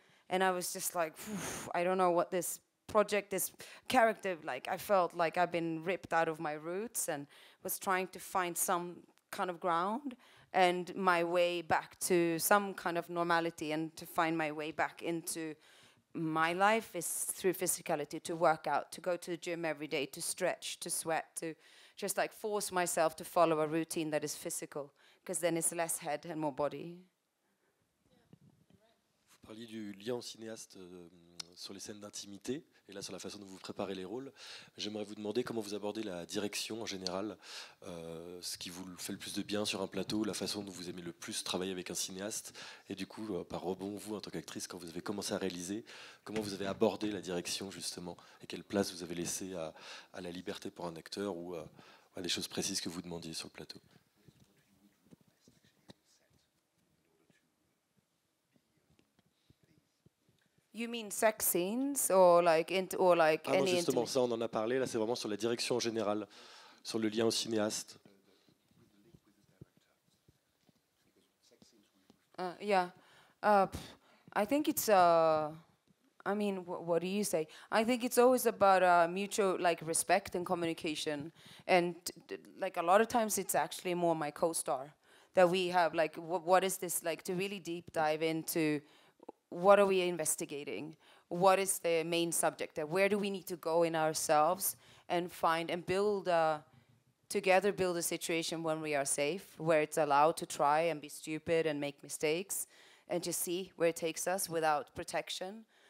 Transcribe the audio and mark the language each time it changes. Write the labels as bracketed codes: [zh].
[en] And I was just like, I don't know what this project, this character, like I felt like I've been ripped out of my roots and was trying to find some kind of ground and my way back to some kind of normality, and to find my way back into my life is through physicality, to work out, to go to the gym every day, to stretch, to sweat, to just like force myself to follow a routine that is physical, because then it's less head and more body. [fr] Vous parliez du lien au cinéaste sur les scènes d'intimité, et là sur la façon dont vous préparez les rôles. J'aimerais vous demander comment vous abordez la direction en général, ce qui vous fait le plus de bien sur un plateau, la façon dont vous aimez le plus travailler avec un cinéaste, et du coup, par rebond, vous en tant qu'actrice, quand vous avez commencé à réaliser, comment vous avez abordé la direction justement, et quelle place vous avez laissé à la liberté pour un acteur ou à des choses précises que vous demandiez sur le plateau. [en] You mean sex scenes or like [fr] Ah non, [en] any [fr] justement, ça on en a parlé, là c'est vraiment sur la direction en général, sur le lien au cinéaste. [en] Yeah, I think it's I mean, what do you say? I think it's always about mutual like respect and communication, and like a lot of times it's actually more my co-star that we have like what is this like, to really deep dive into what are we investigating, what is the main subject, where do we need to go in ourselves and find and build together, build a situation when we are safe, where it's allowed to try and be stupid and make mistakes and just see where it takes us without protection.